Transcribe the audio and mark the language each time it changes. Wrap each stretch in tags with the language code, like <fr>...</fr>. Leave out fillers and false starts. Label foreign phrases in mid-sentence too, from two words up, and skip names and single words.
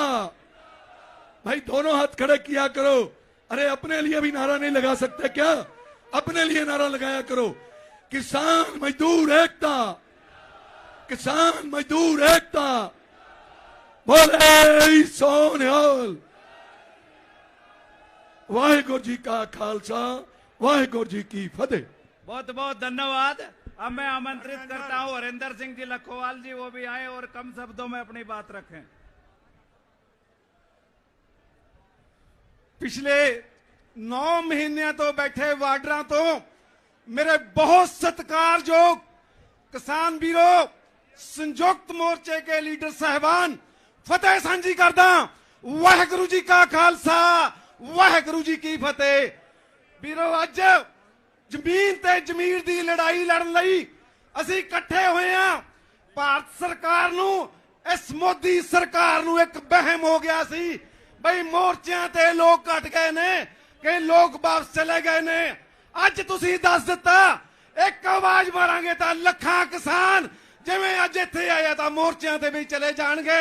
<hi>भाई दोनों हाथ खड़े किया करो। अरे अपने लिए भी नारा नहीं लगा सकते क्या? अपने लिए नारा लगाया करो। किसान मजदूर एकता, किसान मजदूर एकता। बोले सोनिहाल। वाहेगुरु जी का खालसा, वाहेगुरु जी की फतेह। बहुत बहुत धन्यवाद। अब मैं आमंत्रित करता हूं हरिंदर सिंह जी लखोवाल जी, वो भी आए और कम शब्दों में अपनी बात रखें।</hi> <pa>ਪਿਛਲੇ 9 ਮਹੀਨੇ ਤੋ ਬੈਠੇ ਵਾਰਡਰ ਤੋ ਮੇਰੇ ਬਹੁਤ ਸਤਿਕਾਰਯੋਗ ਕਿਸਾਨ ਵੀਰੋਂ, ਸੰਯੁਕਤ ਮੋਰਚੇ ਕੇ ਲੀਡਰ ਸਾਹਬਾਨ, ਫਤਿਹ ਸਾਂਝੀ ਕਰਦਾ। वाहेगुरु जी का खालसा, वाहेगुरु जी की फतेह। ਵੀਰੋਂ, ਅੱਜ ਜ਼ਮੀਨ ਤੇ ਜ਼ਮੀਰ ਦੀ ਲੜਾਈ ਲੜਨ ਲਈ ਅਸੀਂ ਇਕੱਠੇ ਹੋਏ ਆ। ਭਾਰਤ ਸਰਕਾਰ ਨੂੰ, ਇਸ ਮੋਦੀ ਸਰਕਾਰ ਨੂੰ ਇੱਕ ਵਹਿਮ ਹੋ ਗਿਆ ਸੀ ਬਈ ਮੋਰਚਿਆਂ ਤੇ ਲੋਕ ਘਟ ਗਏ ਨੇ, ਕਿ ਲੋਕ ਵਾਪਸ ਚਲੇ ਗਏ ਨੇ। ਅੱਜ ਤੁਸੀਂ ਦੱਸ ਦਿੱਤਾ, ਇੱਕ ਆਵਾਜ਼ ਮਾਰਾਂਗੇ ਤਾਂ ਲੱਖਾਂ ਕਿਸਾਨ ਜਿਵੇਂ ਅੱਜ ਇੱਥੇ ਆਏ ਤਾਂ ਮੋਰਚਿਆਂ ਤੇ ਵੀ ਚਲੇ ਜਾਣਗੇ।</pa>